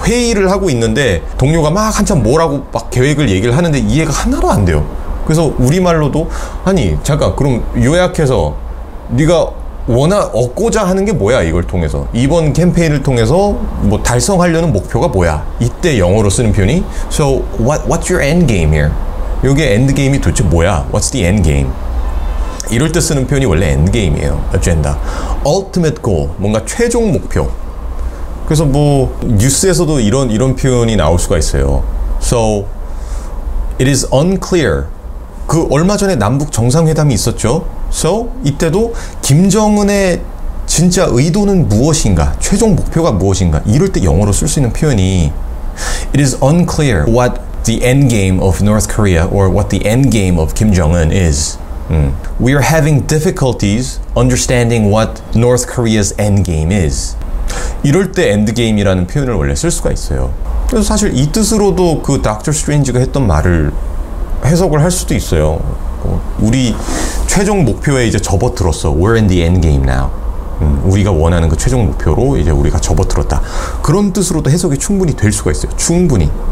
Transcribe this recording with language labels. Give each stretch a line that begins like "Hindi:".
Korean: 회의를 하고 있는데 동료가 막 한참 뭐라고 막 계획을 얘기를 하는데 이해가 하나도 안 돼요. 그래서 우리말로도, 아니 잠깐, 그럼 요약해서 네가 얻고자 하는 게 뭐야, 이걸 통해서 이번 캠페인을 통해서 뭐 달성하려는 목표가 뭐야. 이때 영어로 쓰는 표현이
English: So what's your end game here?
Korean: 여기에 end game이 도대체 뭐야?
English: What's the end game?
Korean: 이럴 때 쓰는 표현이 원래 end game이에요. agenda. ultimate goal, 뭔가 최종 목표. 그래서 뭐 뉴스에서도 이런 표현이 나올 수가 있어요.
English: So it is unclear.
Korean: 그 얼마 전에 남북 정상회담이 있었죠.
English: So
Korean: 이때도 김정은의 진짜 의도는 무엇인가, 최종 목표가 무엇인가, 이럴 때 영어로 쓸 수 있는 표현이
English: It is unclear what the end game of North Korea or what the end game of Kim Jong-un is. We are having difficulties understanding what North Korea's end game is.
Korean: 이럴 때 엔드게임이라는 표현을 원래 쓸 수가 있어요. 그래서 사실 이 뜻으로도 그 닥터 스트레인지가 했던 말을 해석을 할 수도 있어요. 우리 최종 목표에 이제 접어들었어.
English: We're in the end game now.
Korean: 우리가 원하는 그 최종 목표로 이제 우리가 접어들었다. 그런 뜻으로도 해석이 충분히 될 수가 있어요. 충분히.